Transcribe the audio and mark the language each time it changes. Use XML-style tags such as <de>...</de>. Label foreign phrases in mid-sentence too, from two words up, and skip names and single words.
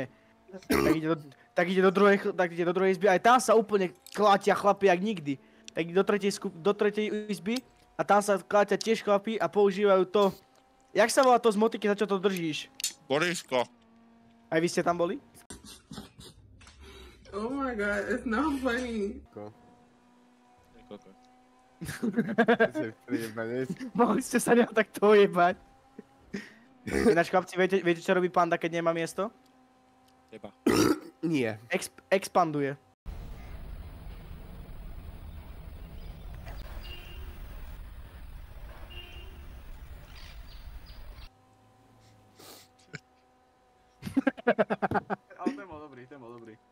<sk>Tak ide do druhej izby, aj tam sa úplne klátia chlapi jak nikdy. Tak ide do tretej izby a tam sa klátia tiež chlapi a používajú to... Jak sa volá to z motiky, za čo to držíš? Borisko. Aj vy ste tam boli?</sk> <en>Oh my god, it's not funny.</en> <sk>Mohli ste sa neho takto ojebať. Ináč chlapci, viete čo robí panda, keď nemá miesto? Teba. Nie. Expanduje. Ale ten bol dobrý, ten bol dobrý.</sk>